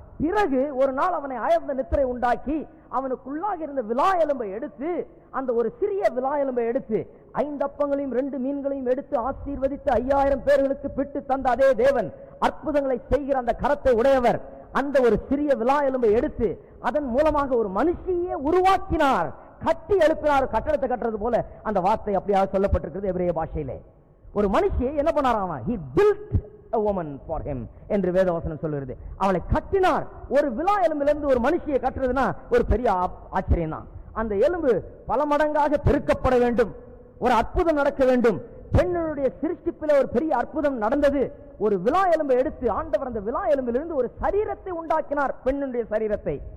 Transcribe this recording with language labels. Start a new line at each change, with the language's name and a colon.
Tamil: பிறகு ஒரு நாள் அவனை ஆழ்ந்த நித்திரை உண்டாக்கி அவனுக்குள்ளாக இருந்த விலா எலும்பை எடுத்து, அந்த ஒரு சிறிய விலா எலும்பை எடுத்து 5 அப்பங்களையும் 2 மீன்களையும் எடுத்து ஆசீர்வதித்து 5000 பேர்களுக்கு பிட்டு தந்த அதே தேவன், அற்புதங்களை செய்கிற அந்த கரத்தை உடையவர், அந்த ஒரு சிறிய விலா எலும்பை எடுத்து அதன் மூலமாக ஒரு மனுஷியே உருவாக்கினார், கட்டி எழுப்பினார். கட்டடத்தை கட்டுறது போல அந்த வார்த்தை அப்படியாக சொல்லப்பட்டிருக்கிறது எபிரேய பாஷையிலே. ஒரு மனுஷியை என்ன பண்ணாராம்?
English: he built a woman for him
Tamil: என்று வேதவசனம் சொல்லுகிறது. அவளை கட்டினார். ஒரு விலா எலும்பிலிருந்து ஒரு மனுஷியை கட்டுறதுனா ஒரு பெரிய ஆச்சரியம் தான். அந்த எலும்பு பல மடங்காக பெருக்கப்பட வேண்டும், ஒரு அற்புதம் நடக்க வேண்டும். பெண்ணுடைய சிருஷ்டிப்பில் ஒரு பெரிய அற்புதம் நடந்தது. ஒரு விலா எலும்பை எடுத்து ஆண்டவர் அந்த விலா எலும்பிலிருந்து ஒரு சரீரத்தை உண்டாக்கினார், பெண்ணுடைய சரீரத்தை.